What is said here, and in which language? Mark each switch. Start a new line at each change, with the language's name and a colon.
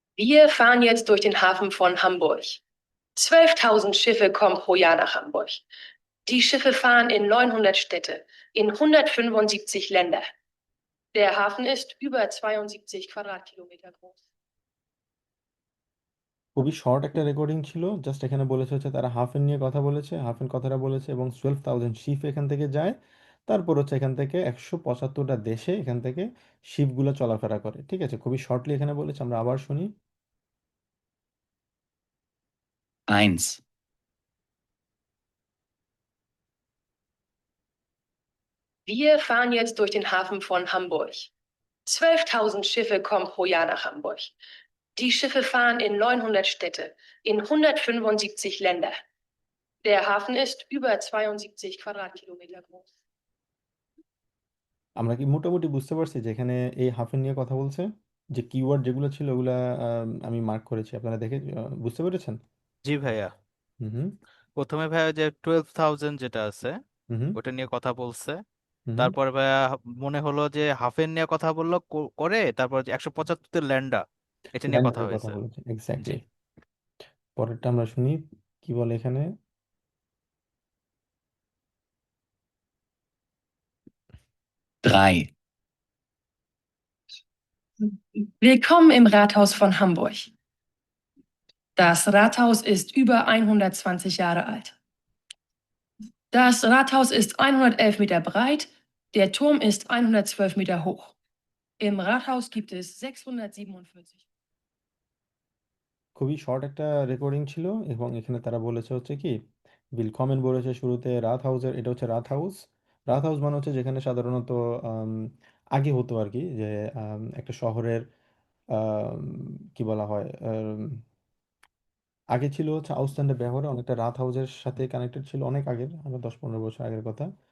German: Wir fahren jetzt durch den Hafen von Hamburg. 12.000 Schiffe kommen pro Jahr nach Hamburg. Die Schiffe fahren in 900 Städte, in 175 Länder. Der Hafen ist über 72 Quadratkilometer groß.
Bangla: খুবই short একটা recording ছিল, just এখানে বলেছে হচ্ছে তারা হাফেন নিয়ে কথা বলেছে, হাফেন কথাটা বলেছে এবং 12,000 শিপ এখান থেকে যায়। তারপর হচ্ছে এখান থেকে 175টা দেশে এখান থেকে শিপগুলো চলাফেরা করে। ঠিক আছে, খুবই শর্টলি এখানে বলেছে, আমরা আবার শুনি। 1.
German: Wir fahren jetzt durch den Hafen von Hamburg. 12.000 Schiffe kommen pro Jahr nach Hamburg. Die Schiffe fahren in 900 Städte, in 175 Länder. Der Hafen ist über 72 Quadratkilometer groß.
Bangla: আমরা কি মোটামুটি বুঝতে পারছি যে এখানে এই হাফেন নিয়ে কথা বলছে? যে কিওয়ার্ড যেগুলো ছিল ওগুলা আমি মার্ক করেছি, আপনারা দেখে বুঝতে পেরেছেন? জি ভাইয়া। হুম হুম প্রথমে ভাইয়া যে 12,000 যেটা আছে হুম ওটা নিয়ে কথা বলছে। হুম তারপর ভাইয়া মনে হলো যে হাফেন নিয়ে কথা বললো করে তারপর যে 175 ল্যান্ডা এটা নিয়ে কথা ল্যান্ডারের কথা হয়েছে। বলেছে, জি। এক্স্যাক্টলি। পরেরটা আমরা শুনি কি বলে এখানে। 3.
German: Willkommen im Rathaus von Hamburg. Das Rathaus ist über 120 Jahre alt. Das Rathaus ist 111 Meter breit, der Turm ist 112 Meter hoch. Im Rathaus gibt es 647.
Bangla: খুবই শর্ট একটা রেকর্ডিং ছিল এবং এখানে তারা বলেছে হচ্ছে কি, বিলকমেন বলেছে শুরুতে রাত হাউসের, এটা হচ্ছে রাত হাউস। রাত হাউস মানে হচ্ছে যেখানে সাধারণত আম, আগে হতো আর কি, যে একটা শহরের আম, কি বলা হয়, আগে ছিল হচ্ছে আউসল্যান্ডের ব্যবহারে অনেকটা রাত হাউসের সাথে কানেক্টেড ছিল, অনেক আগের, আমরা 10-15 বছর আগের কথা।